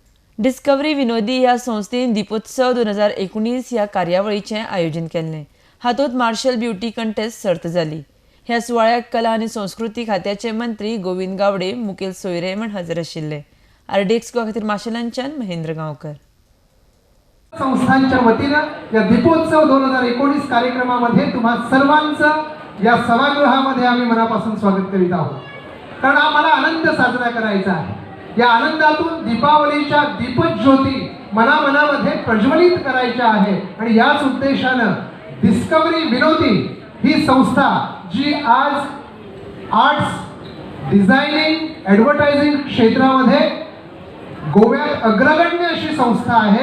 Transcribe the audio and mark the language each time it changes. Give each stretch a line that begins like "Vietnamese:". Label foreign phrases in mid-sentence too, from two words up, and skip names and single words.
Konkani: डिस्कवरी विनोदी ह्या संस्थेन दीपोत्सव 2019 ह्या कार्यावळीचें आयोजन केल्लें. हातूंत मार्शल
English: beauty contest
Konkani: सर्त जाली. ह्या सुवाळ्याक कला आनी संस्कृती खात्याचे मंत्री गोविंद गावडे, मुखेल सोयरे म्हण हजर आशिल्ले. आरडीएक्स खातीर माशेलांच्यान महेंद्र गांवकर.
Marathi: संस्थांच्या वतीनं या दीपोत्सव 2019 कार्यक्रमामध्ये तुम्हा सर्वांचं या सभागृहामध्ये आम्ही मनापासून स्वागत करीत आहोत. कारण आम्हाला आनंद साजरा करायचा आहे. या आनंदातून दीपावलीच्या दीपज्योती मनामध्ये प्रज्वलित करायच्या आहे आणि याच उद्देशानं डिस्कवरी विनोदी ही संस्था जी आज
English: arts, designing, advertising
Marathi: क्षेत्रामध्ये गोव्यात अग्रगण्य अशी संस्था आहे.